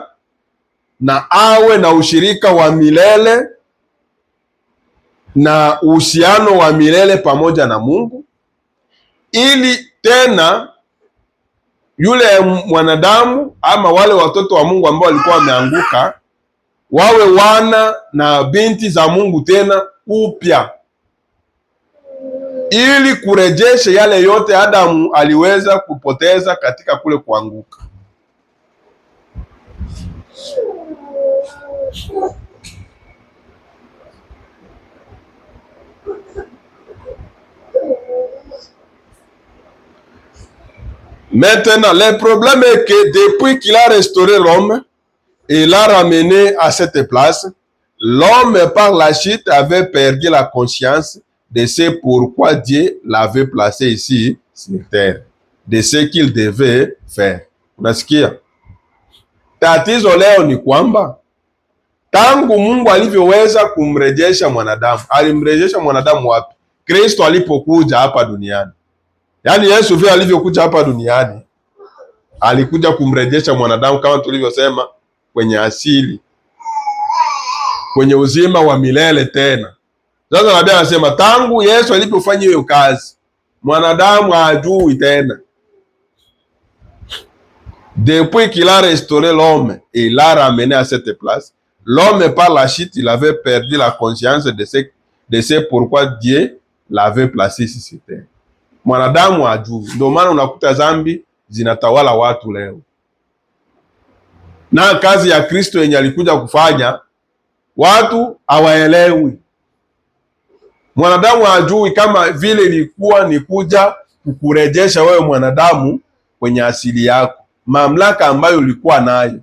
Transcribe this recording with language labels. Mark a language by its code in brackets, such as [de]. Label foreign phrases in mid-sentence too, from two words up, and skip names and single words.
[sw] Na awe na ushirika wa milele na uhusiano wa milele pamoja na Mungu, ili tena yule mwanadamu ama wale watoto wa Mungu ambao walikuwa wameanguka wawe wana na binti za Mungu tena upya, ili kurejesha yale yote Adamu aliweza kupoteza katika kule kuanguka. [fr] Maintenant, le problème est que depuis qu'il a restauré l'homme et l'a ramené à cette place, l'homme par la chute avait perdu la conscience de ce pourquoi Dieu l'avait placé ici sur terre, de ce qu'il devait faire. [sw] Unasikia? Tatizo leo ni kwamba tangu Mungu alivyoweza kumrejesha mwanadamu, alimrejesha mwanadamu wapi? Kristo alipokuja hapa duniani. Yaani Yesu vile alivyokuja hapa duniani, alikuja kumrejesha mwanadamu kama tulivyosema kwenye asili, kwenye uzima wa milele tena. Sasa nabii anasema tangu Yesu alipofanya hiyo kazi, mwanadamu hajui tena. [fr] Depuis qu'il a restauré l'homme et l'a ramené à cette place, l'homme par la chute, il avait perdu la conscience de ce pourquoi Dieu l'avait placé ici sur terre. [sw] Mwanadamu hajui. Ndio maana unakuta dhambi zinatawala watu leo. Na kazi ya Kristo yenye alikuja kufanya, watu hawaelewi. Mwanadamu hajui kama vile ilikuwa ni kuja kukurejesha wewe mwanadamu kwenye asili yako, mamlaka ambayo ulikuwa nayo.